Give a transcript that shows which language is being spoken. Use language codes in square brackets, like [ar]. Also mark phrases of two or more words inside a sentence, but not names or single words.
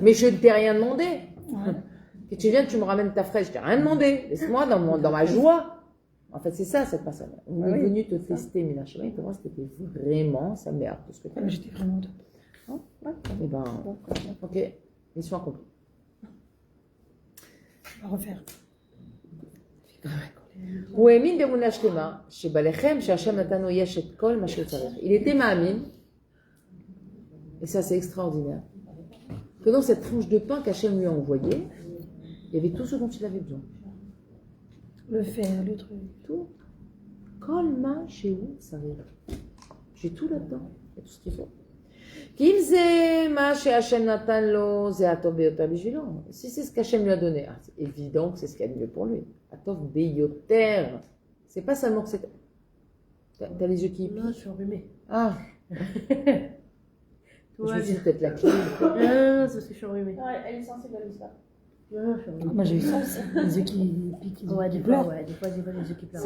[fr] Mais je ne t'ai rien demandé. Que tu viens, tu me ramènes ta fraise, je t'ai rien demandé. Laisse-moi dans ma joie. En fait, c'est ça, cette personne. On est venu te tester, Mina Shemaï, pour voir si t'étais vraiment sa mère. Tout ce que tu as. J'étais vraiment top. Eh ben, ok, mission accomplie. On va refaire. [he] הוא האמין באמונה שלמה שבלחם שהשם נתנו יש את כל מה שהוא צריך. [fr] Il était מאמין, et ça c'est extraordinaire, que dans cette tranche de pain qu'Hachem lui a envoyée, il y avait tout ce dont il avait besoin. Le fer, le truc. Tout. [he] כל מה שהוא צריך. [fr] J'ai tout là-dedans, il y a tout ce qu'il faut. [he] כי אם זה מה שהשם נתן לו, זה הטוב ביותר בשבילו. [fr] Si c'est ce qu'Hachem lui a donné, c'est évident que c'est ce qu'il y a de mieux pour lui. [he] הטוב ביותר. [fr] C'est pas seulement que c'est... T'as les yeux qui piquent? Non, je suis enrhumée. Ah. Je me suis dit peut-être la clé. Non, c'est parce que je suis enrhumée. Non, elle est sensible à l'histoire. Non, je suis enrhumée. Moi, j'ai eu ça aussi. Les yeux qui piquent, Ouais, qui des fois, pleurent. des fois, j'ai pas les yeux qui pleurent.